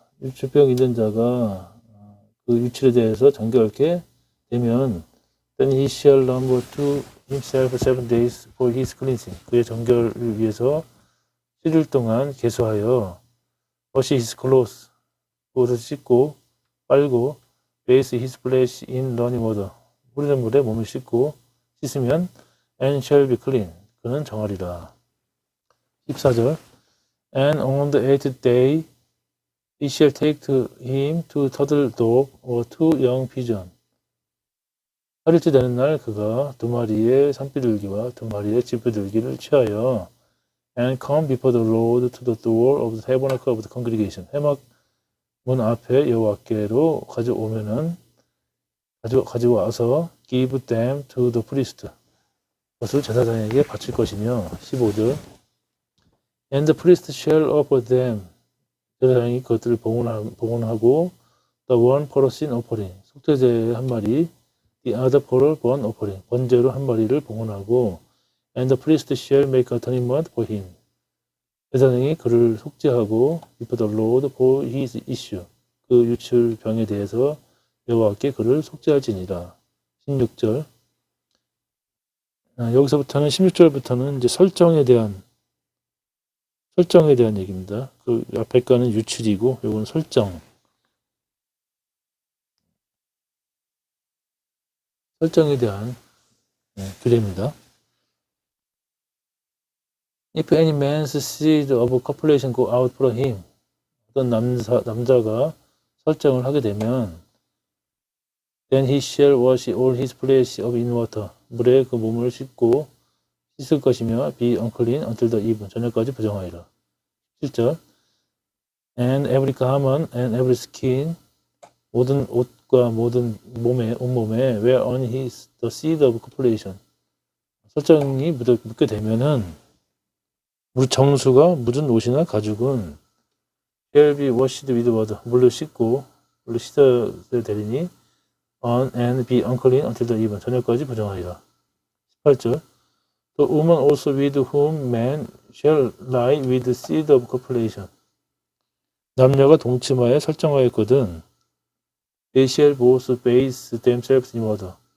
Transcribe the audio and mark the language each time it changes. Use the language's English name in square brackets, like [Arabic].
[Korean] 유출병 있는 자가 그 유출에 대해서 정결케 되면 [English] then he shall number to himself 7 days for his cleansing. [Korean] 그의 정결을 위해서 7일 동안 계수하여 [English] wash his clothes, [Korean] 옷을 씻고 빨고 [English] bathe his flesh in running water. [Korean] 흐르는 물에 몸을 씻고 씻으면 [English] and shall be clean. [Korean] 그는 정하리라. [English] 14절 And on the 8th day he shall take to him 2 turtle dove or 2 young pigeon. [Korean] 8일째 되는 날 그가 2마리의 산비둘기와 2마리의 집비둘기를 취하여 [English] and come before the Lord to the door of the tabernacle of the congregation. [Korean] 회막 문 앞에 여호와께로 가져오면은 가지고 와서 [English] give them to the priest. [Korean] 그것을 제사장에게 바칠 것이며 [English] 15절 And the priest shall offer them. [Korean] 제사장이 그것들을 봉헌하고 [English] the one for a sin offering. [Korean] 속죄제 한 마리, [English] the other for a burnt offering. [Korean] 번제로 한 마리를 봉헌하고 [English] and the priest shall make atonement for him. [Korean] 제사장이 그를 속죄하고 [English] before the Lord for his issue. [Korean] 그 유출병에 대해서 여호와께 그를 속죄할지니라. 16절. 여기서부터는 16절부터는 이제 설정에 대한 얘기입니다. 그 앞에 거는 유출이고 요건 설정에 대한 규례입니다. [English] If any man's seed of copulation go out from him, [Korean] 어떤 남자가 설정을 하게 되면 [English] then he shall wash all his flesh of in water. [Korean] 물에 그 몸을 씻고 씻을 것이며 be unclean until the even. 저녁까지 부정하리라. [English] 7절 And every garment and every skin, [Korean] 모든 옷과 모든 온몸에 [English] where on his the seed of copulation. [Korean] 설정이 묻게 되면은 정수가 묻은 옷이나 가죽은 [English] shall be washed with water. [Korean] 물로 씻어야 되리니 [English] on and be unclean until the even. [Korean] 저녁까지 부정하리라. [English] 18절 The woman also with whom man shall lie with the seed of copulation. [Korean] 남녀가 동침하에 설정하였거든. [English] They shall both bathe themselves in water.